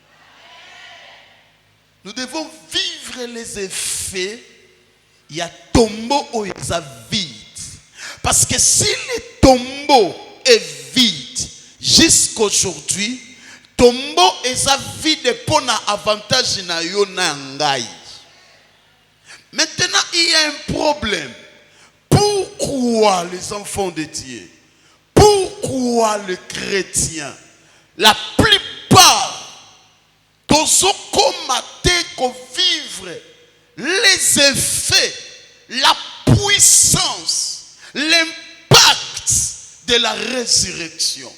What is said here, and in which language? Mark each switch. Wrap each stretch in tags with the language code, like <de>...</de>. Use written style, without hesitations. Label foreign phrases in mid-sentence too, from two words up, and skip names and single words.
<fr>Nous devons vivre les effets. Il y a tombeau où il y a vide. Parce que si le tombeau est vide jusqu'aujourd'hui, tombeau est vide pour l'avantage</fr> <ln>na yo na ngai.</ln> <fr>Maintenant, il y a un problème. Pourquoi les enfants de Dieu? Pourquoi les chrétiens? La plupart d'eux qu'on vivre les effets, la puissance, l'impact de la résurrection.</fr>